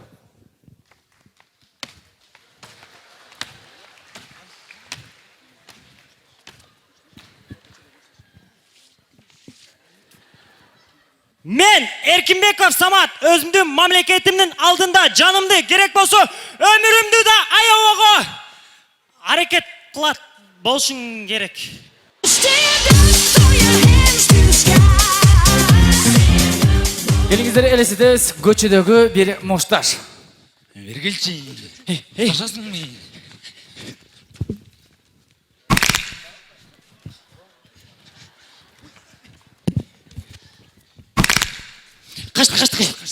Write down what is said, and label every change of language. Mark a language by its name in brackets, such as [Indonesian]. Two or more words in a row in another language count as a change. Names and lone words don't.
[Kyrgyz] Мен Эркинбеков Самат өзүмдүн мамлекетимдин алдында жанымды керек болсо өмүрүмдү да аябага аракет кылат болушуң керек. [English] Stand up, throw your hands to the sky. [Kyrgyz] Келиңиздер элестетебиз көчөдөгү бир мушташ. Бергилчи. Ташасыңбы? Качты.